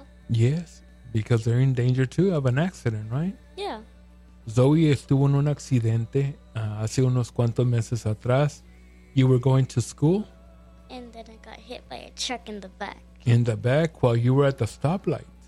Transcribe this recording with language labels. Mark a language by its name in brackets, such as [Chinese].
[English] Yes, because they're in danger too of an accident, right? Yeah. [Spanish] Zoe estuvo en un accidente hace unos cuantos meses atrás. [English] You were going to school. And then I got hit by a truck in the back. In the back while you were at the stoplight.